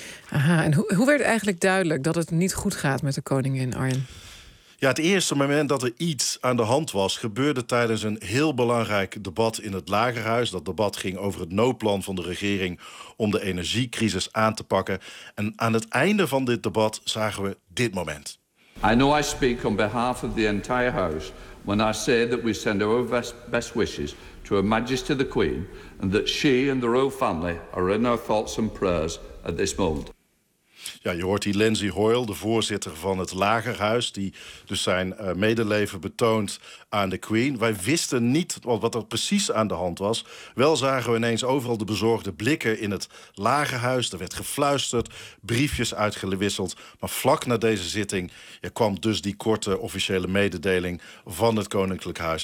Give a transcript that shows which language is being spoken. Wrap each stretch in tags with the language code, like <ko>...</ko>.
<nl>Aha, en hoe werd eigenlijk duidelijk dat het niet goed gaat met de koningin, Arjen? Ja, het eerste moment dat er iets aan de hand was gebeurde tijdens een heel belangrijk debat in het Lagerhuis. Dat debat ging over het noodplan van de regering om de energiecrisis aan te pakken. En aan het einde van dit debat zagen we dit moment.</nl> <en>I know I speak on behalf of the entire house when I say that we send our best wishes to Her Majesty the Queen and that she and the royal family are in our thoughts and prayers at this moment.</en> <nl>Ja, je hoort hier Lindsay Hoyle, de voorzitter van het Lagerhuis, die dus zijn medeleven betoont aan de Queen. Wij wisten niet wat er precies aan de hand was. Wel zagen we ineens overal de bezorgde blikken in het Lagerhuis. Er werd gefluisterd, briefjes uitgewisseld. Maar vlak na deze zitting kwam dus die korte officiële mededeling van het Koninklijk Huis.</nl>